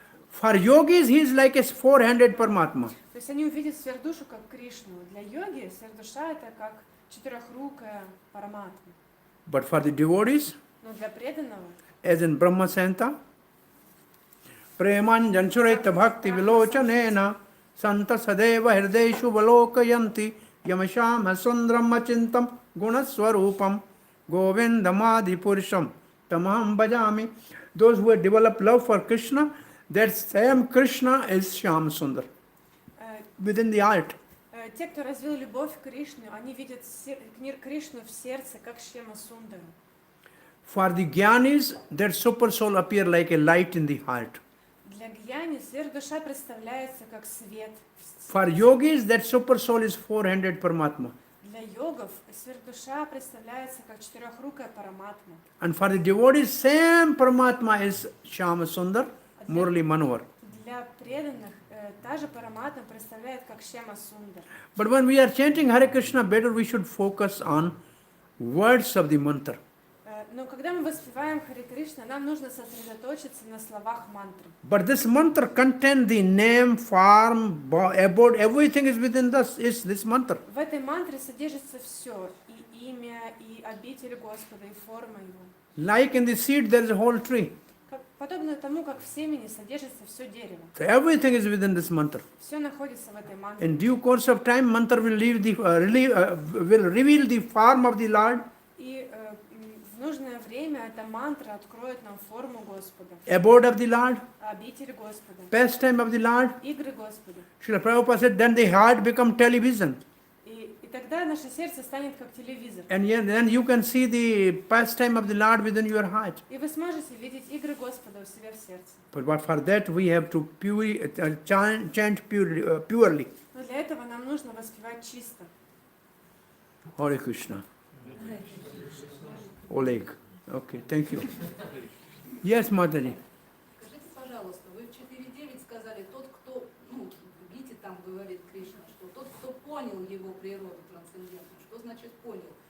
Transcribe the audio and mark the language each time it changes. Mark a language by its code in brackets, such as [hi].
[en] For yogis, he is like a four-handed Paramatma. [ru] то есть они увидят сверхдушу как Кришну. Для йоги сверхдуша это как четырехрукая параматма. [en] But for the devotees, [ru] Но для преданного [sa] as in Brahma Santa, Preman Jansureta Bhakti Vilochanena Santa Sadeva Hirdeshu Valokayanti Yamasham Hasundram Machintam Gunaswarupam Govindamadi Purusham Tamam Bhajami. [en] Those who have developed love for Krishna, that same Krishna is Shyam Sundar within the art. [ru] те, кто развил любовь к Кришне, они видят Кришну в сердце, как Шьяма Сундару. [en] For the Gyanis, that super soul appear like a light in the heart. [ru] Для гьяни сверхдуша представляется как свет. [en] For yogis, that super soul is four-handed Paramatma. [ru] Для йогов сверхдуша представляется как четырехрукая параматма. [en] And for the devotees, same Paramatma is Shyama Sundar, Murli Manohar. [ru] Для преданных та же параматма представляет как Шьяма Сундар. [en] But when we are chanting Hare Krishna, better we should focus on words of the mantra. [ru] Но когда мы воспеваем Харе Кришна, нам нужно сосредоточиться на словах мантры. [en] But this mantra contains the name, form, abode, everything is within this mantra. [ru] В этой мантре содержится все, и имя, и обитель Господа, и форма его. [en] Like in the seed, there is a whole tree. [ru] Подобно тому, как в семени содержится все дерево. [en] So everything is within this mantra. [ru] Все находится в этой мантре. [en] In due course of time, mantra will will reveal the form of the Lord, [ru] И в нужное время эта мантра откроет нам форму Господа, [en] abode of the Lord, [ru] обитель Господа, [en] pastime of the Lord. [ru] игры Господа. [en] Srila Prabhupada said, then the heart become television. [ru] И тогда наше сердце станет как телевизор. [en] And then you can see the pastime of the Lord within your heart. [ru] И вы сможете видеть игры Господа у себя в сердце. [en] But for that we have to chant purely. [ru] Но для этого нам нужно воспевать чисто. [en] Hare Krishna. Oleg. Okay, thank you. Yes, Mataji. [ru] Скажите, пожалуйста, вы в 4.9 сказали, тот, кто, в Гите там говорит Кришна, что тот, кто понял его природу трансцендентную. Что значит понял?